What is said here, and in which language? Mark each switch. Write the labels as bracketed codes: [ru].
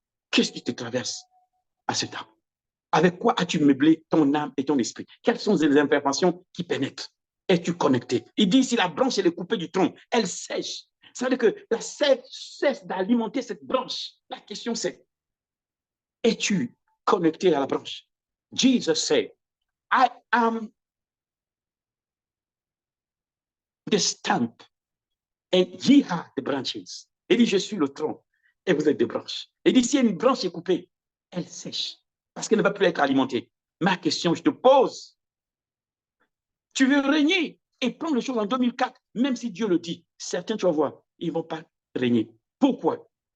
[fr] Qu'est-ce qui te traverse à ce temps? Avec quoi as-tu meublé ton âme et ton esprit? Quelles sont les informations qui pénètrent? Es-tu connecté? Il dit, si la branche elle est coupée du tronc, elle sèche. Ça veut dire que la sève cesse d'alimenter cette branche. La question c'est, es-tu connecté à la branche? [en] Jesus said, I am the stump and ye are the branches. [fr] Il dit, je suis le tronc et vous êtes des branches. Il dit, si une branche est coupée, elle sèche parce qu'elle ne va plus être alimentée. Ma question, je te pose, tu veux régner et prendre les choses en 2004, même si Dieu le dit, certains, tu vas voir, ils ne vont pas régner. Pourquoi?